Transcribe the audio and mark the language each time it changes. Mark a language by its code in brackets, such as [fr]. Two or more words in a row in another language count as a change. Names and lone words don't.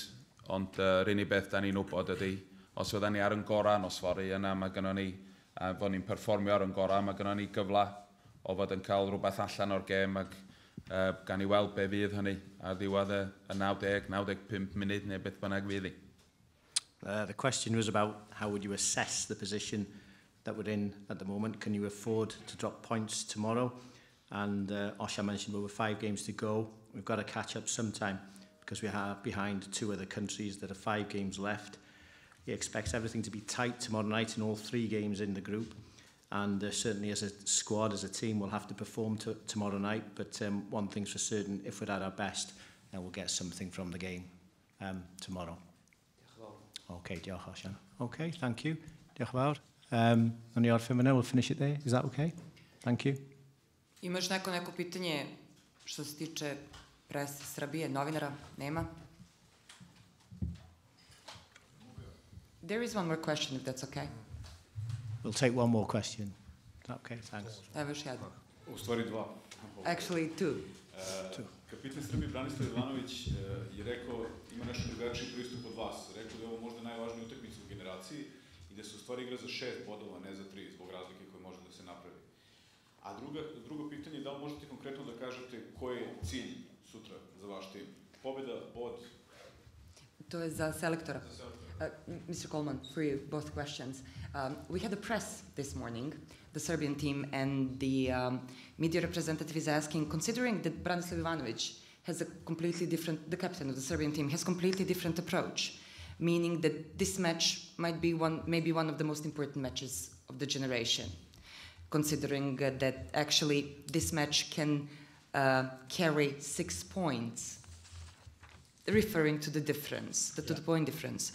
[cy] Ond yr unig beth da ni'n wybod ydy, os fydda ni ar yn gorau nos fory, yna mae gennym ni a fod ni'n perfformio ar yn gorau. Mae gennym ni gyfle o fod yn cael rhywbeth allan o'r gêm ac gan i weld be fydd hynny ar ddiwedd y 90-95 munud neu beth bynnag fydd hi. [en] The question was about how would you assess the position that we're in at the moment. Can you afford to drop points tomorrow? And Osha mentioned over 5 games to go. We've got to catch up sometime because we are behind 2 other countries that have 5 games left. He expects everything to be tight tomorrow night in all 3 games in the group. And certainly as a squad, as a team, we'll have to perform tomorrow night. But one thing's for certain, if we're at our best, then we'll get something from the game tomorrow. [cy] Okay, diolch Osian. [en] Okay, thank you. [cy] Diolch fawr. Ni orffen fyna, [en] we'll finish it there. Is that okay? Thank you. [sr] Imaš neko pitanje što se tiče presa Srbije, novinara? Nema? [en] There is one more question, if that's okay. We'll take one more question. Okay, thanks. [sr] Evo još jedan. U stvari 2. Actually, 2. Kapitan Srbije Branislav Ivanović je rekao, ima nešto drugačiji pristup od vas. Rekao da je ovo možda najvažnija utakmica u generaciji i da se u stvari igra za 6 bodova, ne za 3, zbog razlike koje može da se napravi. A drugo pitanje je da li možete konkretno da kažete koji je cilj sutra za vaš tim? Pobjeda, bod? To je za selektora. [en] Mr. Coleman, for you, both questions. We had a press this morning, the Serbian team, and the media representative is asking, considering that Branislav Ivanović has a completely different, the captain of the Serbian team, has completely different approach, meaning that this match might be maybe one of the most important matches of the generation, considering that actually this match can carry 6 points, referring to the difference, the 2-point difference.